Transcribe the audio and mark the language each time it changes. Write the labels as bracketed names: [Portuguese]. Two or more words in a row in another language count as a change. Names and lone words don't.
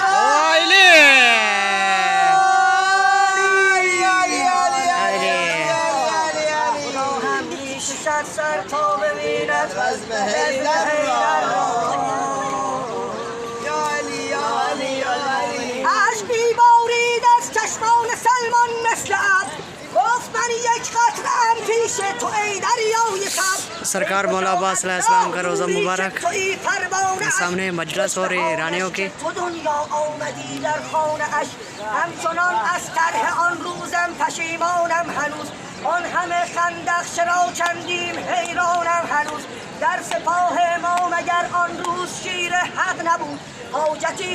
[Persian] خدا هم می کشد سر تا ببیند رزم حیدر را عشقی بارید از چشمان سلمان مثل اب گفت من یک قطره‌ام پیش تو ای دریای سب [Hindi] सरकार मौला अब्बास अलैहिस्सलाम का रोज़ा मुबारक सामने मजलिस हो रही ईरानियों की [Persian] تو دنیا آمدی در خانه اش همچنان از طرح آن روزم پشیمانم هنوز آن همه خندق چرا چندیم حیرانم هنوز در سپاه ما مگر آن روز شیر حق نبود حاجتی